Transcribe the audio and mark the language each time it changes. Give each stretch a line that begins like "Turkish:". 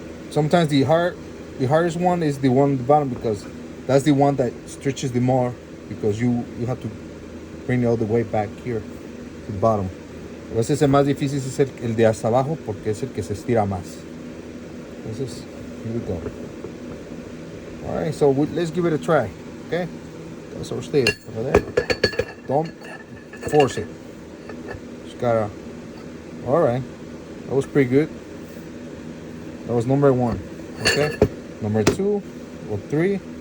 English: Sometimes the hardest one is the one at the bottom, because that's the one that stretches the more, because you have to bring it all the way back here to the bottom.
Spanish: A veces el más difícil es el de hasta abajo, porque es el que se estira más.
English: Entonces, here we go. All right, so let's give it a try, okay? That's our state over there. Don't force it. Just gotta. All right, that was pretty good. That was number 1, okay? Number 2 or 3.